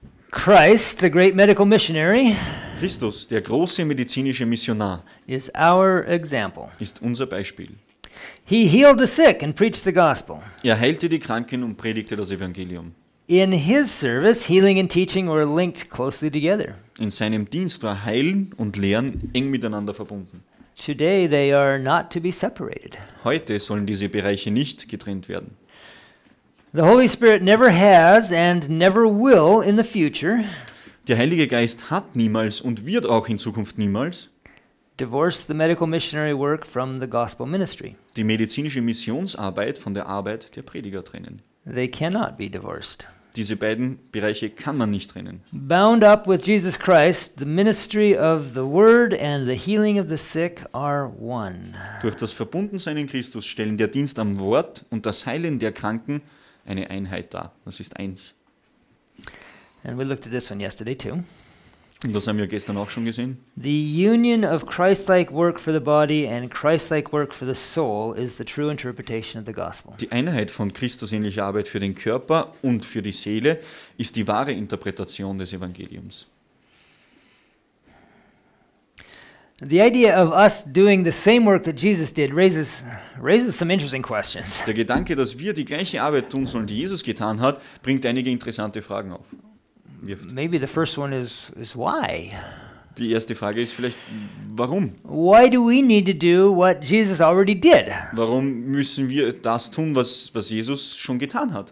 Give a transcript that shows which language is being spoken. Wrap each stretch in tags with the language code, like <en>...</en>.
<en>Christ, the great medical missionary,</en> <de>Christus, der große medizinische Missionar,</de> <en>is our example.</en> <de>ist unser Beispiel.</de> <en>He healed the sick and preached the gospel.</en> <de>Er heilte die Kranken und predigte das Evangelium.</de> <en>In his service, healing and teaching were linked closely together.</en> <de>In seinem Dienst war Heilen und Lehren eng miteinander verbunden.</de> <en>Today they are not to be separated.</en> <de>Heute sollen diese Bereiche nicht getrennt werden.</de> <en>The Holy Spirit never has and never will in the future</en> <de>Der Heilige Geist hat niemals und wird auch in Zukunft niemals</de> <en>divorced the medical missionary work from the gospel ministry.</en> <de>die medizinische Missionsarbeit von der Arbeit der Prediger trennen.</de> <en>They cannot be divorced.</en> <de>Diese beiden Bereiche kann man nicht trennen.</de> <en>Bound up with Jesus Christ, the ministry of the word and the healing of the sick are one.</en> <de>Durch das Verbundensein in Christus stellen der Dienst am Wort und das Heilen der Kranken eine Einheit dar. Das ist eins.</de> <en>And we looked at this one yesterday too.</en> <de>Und das haben wir gestern auch schon gesehen.</de> <en>The union of Christ-like work for the body and Christ-like work for the soul is the true interpretation of the gospel.</en> <de>Die Einheit von Christusähnlicher Arbeit für den Körper und für die Seele ist die wahre Interpretation des Evangeliums.</de> <en>The idea of us doing the same work that Jesus did raises some interesting questions.</en> <de>Der Gedanke, dass wir die gleiche Arbeit tun sollen, die Jesus getan hat, bringt einige interessante Fragen auf.</de> <en>Maybe the first one is why?</en> <de>Die erste Frage ist vielleicht, warum?</de> <en>Why do we need to do what Jesus already did?</en> <de>Warum müssen wir das tun, was Jesus schon getan hat?</de>